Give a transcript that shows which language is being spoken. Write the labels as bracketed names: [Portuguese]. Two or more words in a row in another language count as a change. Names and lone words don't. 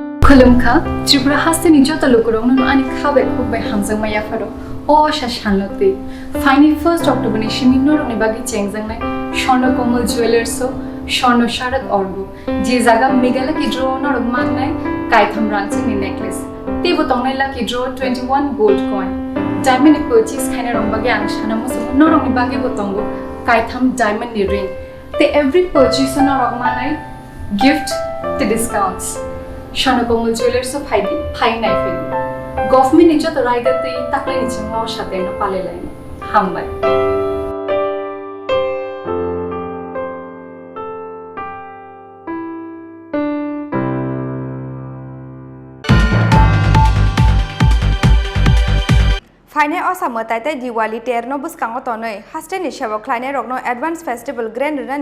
[Kok Borok] Khulumkha, Tripura Haste ni jota lokorong no ani khabe khub bai hamjang maya pharo. Ossa shanlote. Phainai 1st October ni shiminor ni bagi chengjang nai. Terno Komal Jewelers so Terno Sharat Orgo. Je jaga megala ki draw nor man nai kaitham ranching ni necklace. Te botong nai [English] lucky draw [Kok Borok] 21 gold coin. Diamond ni purchase khaina rong bagi ang shana mo so norong ni bagi botongo kaitham diamond ni ring. Te [English] every purchase [Kok Borok] nor rong man nai gift te discounts. Terno Komal Jewelers so Phainai feli. Government ni jota rider te taklai ni chimo shate no pale lai. Hambai. Phainai Ossa Mwtai tai Diwali Terno Bwskango tonwi Haste ni sebok khlainai rokno [English] Advance Festival Grand [Kok Borok] Rwnani